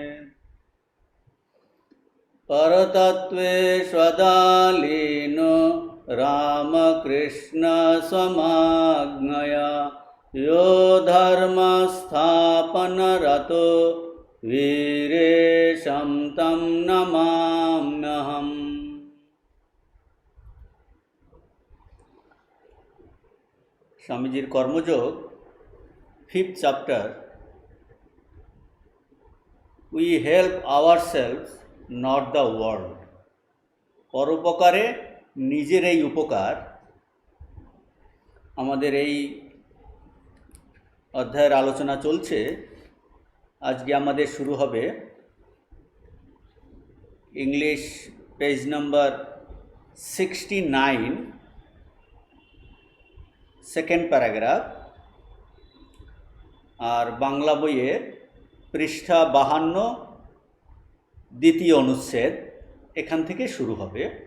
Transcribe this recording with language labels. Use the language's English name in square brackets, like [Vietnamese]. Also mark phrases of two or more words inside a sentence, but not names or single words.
[Sanskrit] परतत्त्वे स्वदालीनो रामकृष्णसमाज्ञया यो धर्मस्थापनरतो वीरेशं तं नमाम्यहम्। [English] স্বামীজির কর্মযোগ 5th chapter, we help ourselves not the world। [Bangla] পরোপকারে নিজের এই উপকার আমাদের এই অধ্যায়ের আলোচনা চলছে। আজকে আমাদের শুরু হবে [English] English page number [Bangla] 69, [English] second paragraph, [Bangla] আর বাংলা বইয়ের পৃষ্ঠা 52, দ্বিতীয় অনুচ্ছেদ, এখান থেকে শুরু হবে।